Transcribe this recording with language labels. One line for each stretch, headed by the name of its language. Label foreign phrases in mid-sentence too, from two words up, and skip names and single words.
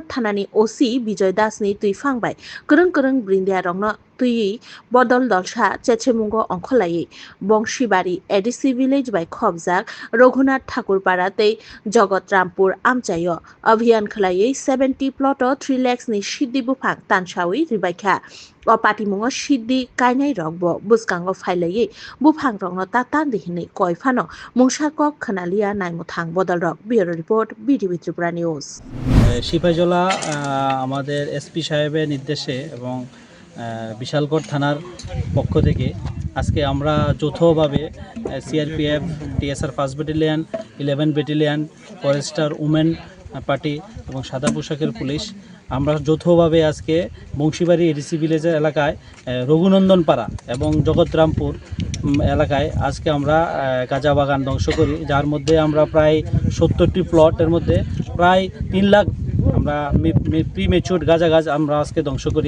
Bodo: थानानि ओसी विजय दासनि तुइ फांबाय गोरों गोरों ब्रिंदिया रंनो तुई बदल दलसा चेचेमुंगो अंखलायै बंशीबाड़ी
English: ADC village
Bodo: बाय खबजाक रघुनाथ ठाकुरपाड़ा तै जगतरामपुर आमजायो अभियान खलायै 70 प्लट 3 लाख नि सिद्धि बुफां तानसावै रिबायखा अ पाटिमुंगो सिद्धि कायनाय रगबो बुसकांगो फाइलायै बुफां रंनो ताता दिहिनै कयफानो मुंसाक खनालिया नाइमुथां बदलरक
English: bureau report
Bodo: বিটিভি ত্রিপুরা নিউজ।
Bangla: সিপাহীজলা আমাদের এসপি সাহেবের নির্দেশে এবং বিশালগড় থানার পক্ষ থেকে আজকে আমরা যৌথভাবে সিআরপিএফ, টিএসআর 1st ব্যাটালিয়ন, 11 ব্যাটালিয়ন,
English: forester women party
Bangla: এবং সাদা পোশাকের পুলিশ আমরা যৌথভাবে আজকে বংশীবাড়ি
English: ADC village's
Bangla: এলাকায় রঘুনন্দন পাড়া এবং জগতরামপুর এলাকায় আজকে আমরা গাঁজা বাগান ধ্বংস করি, যার মধ্যে আমরা প্রায় 70টি প্লটের মধ্যে প্রায় 3 লাখ আমরা প্রিমেচুর গাঁজা গাছ আমরা আজকে ধ্বংস করি।